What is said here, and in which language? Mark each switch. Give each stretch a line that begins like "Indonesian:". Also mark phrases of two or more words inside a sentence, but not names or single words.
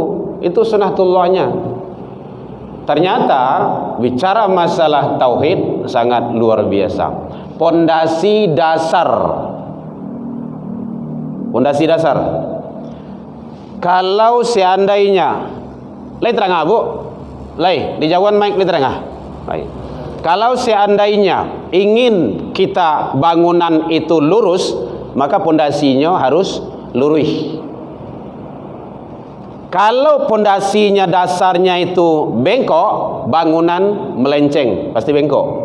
Indonesian: Itu sunatullahnya. Ternyata bicara masalah tauhid sangat luar biasa. Pondasi dasar. Pondasi dasar.
Minangkabau: Kalau seandainya Lai terangah bu, lai dijauhan mic lai terangah.
Indonesian: Kalau seandainya ingin kita bangunan itu lurus, maka pondasinya harus lurus. Kalau pondasinya dasarnya itu bengkok, bangunan melenceng, pasti bengkok.